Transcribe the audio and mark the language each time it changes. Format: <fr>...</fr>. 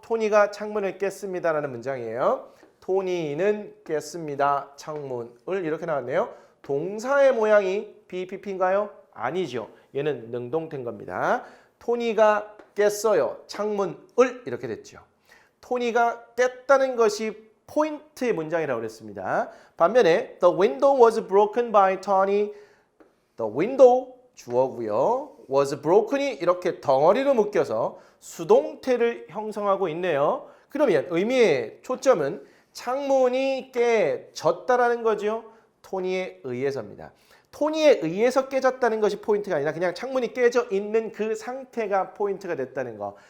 <ko>토니가 창문을 깼습니다 라는 문장이에요. 토니는 깼습니다. 창문을 이렇게 나왔네요. 동사의 모양이 BPP인가요? 아니죠. 얘는 능동태인 겁니다. 토니가 깼어요. 창문을 이렇게 됐죠. 토니가 깼다는 것이 포인트의 문장이라고 그랬습니다. 반면에</ko> <en>The window was broken by Tony. The window</en> <ko>주어고요. was broken이 이렇게 덩어리로 묶여서 수동태를 형성하고 있네요. 그러면 의미의 초점은 창문이 깨졌다라는 거죠. 토니에 의해서입니다. 토니에 의해서 깨졌다는 것이 포인트가 아니라 그냥 창문이 깨져 있는 그 상태가 포인트가 됐다는 거.</ko>